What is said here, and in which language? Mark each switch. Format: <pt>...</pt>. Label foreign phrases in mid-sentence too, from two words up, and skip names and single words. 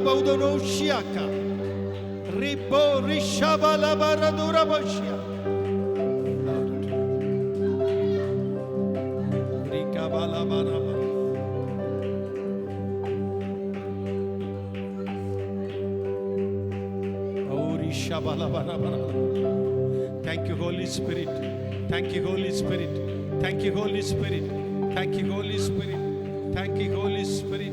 <en>baudonoshiaka ribo rishabala baradura bashia rikabala baraba oh rishabala baraba Thank you, Holy Spirit. Thank you, Holy Spirit. Thank you, Holy Spirit. Thank you, Holy Spirit. Thank you, Holy Spirit.</en>